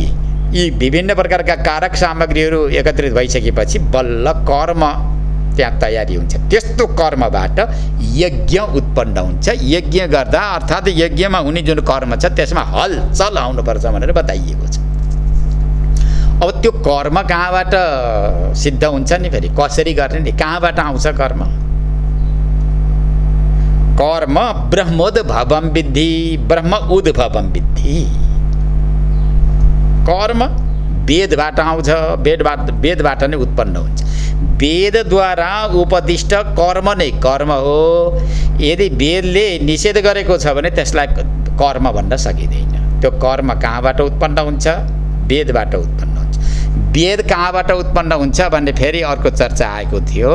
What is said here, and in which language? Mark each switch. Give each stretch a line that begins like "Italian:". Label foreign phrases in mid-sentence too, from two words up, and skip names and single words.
Nepali: यी विभिन्न प्रकारका कारक सामग्रीहरू एकत्रित भइसकेपछि बल्ल कर्म त्यहाँ तयारी हुन्छ। त्यस्तो कर्मबाट यज्ञ उत्पन्न हुन्छ। यज्ञ गर्दा अर्थात् यज्ञमा हुने जुन कर्म छ त्यसमा हलचल आउनुपर्छ भनेर बताइएको छ। अब त्यो कर्म कहाँबाट सिद्ध हुन्छ नि? फेरि कसरी गर्ने नि? कहाँबाट आउँछ कर्म?
Sanskrit: कर्म ब्रह्मोद्भवं विद्धि, ब्रह्म उद्भवं विद्धि।
Nepali: कर्म वेदबाट आउँछ, वेदबाट नै उत्पन्न हुन्छ। वेदद्वारा उपदिष्ट कर्म नै कर्म हो। यदि वेदले निषेध गरेको छ भने त्यसलाई कर्म भन्न सकिँदैन। त्यो कर्म कहाँबाट उत्पन्न हुन्छ? वेदबाट उत्पन्न हुन्छ। वेद कहाँबाट उत्पन्न हुन्छ भन्ने फेरि अर्को चर्चा आएको थियो।